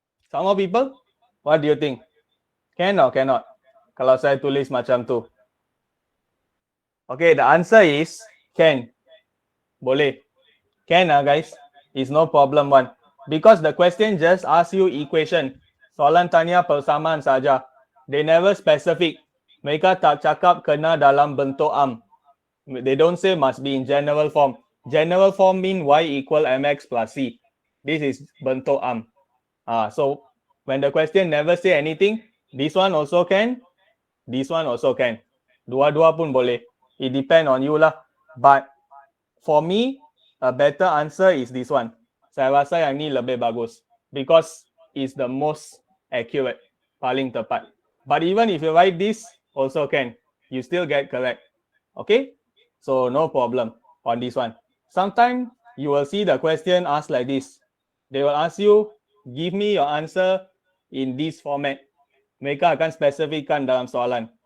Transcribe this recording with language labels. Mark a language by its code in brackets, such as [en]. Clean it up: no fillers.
[en] Some more people? What do you think? Can or cannot? [ms] Kalau saya tulis macam tu. [en] Okay, the answer is can. Boleh. Can guys? It's no problem one. Because the question just asks you equation. [ms] Soalan tanya persamaan saja. [en] They never specific. [ms] Mereka tak cakap kena dalam bentuk am. [en] They don't say must be in general form. General form mean y equal mx plus c. This is bentuk am. So when the question never say anything, this one also can, this one also can. [ms] Dua-dua pun boleh. [en] It depend on you lah. But for me, a better answer is this one. [ms] Saya rasa yang ni lebih bagus [en] because it's the most accurate, [ms] paling tepat. [en] But even if you write this, also can. You still get correct. Okay? So no problem on this one. Sometimes you will see the question asked like this. They will ask you, give me your answer in this format. [ms] Mereka akan spesifikkan dalam soalan.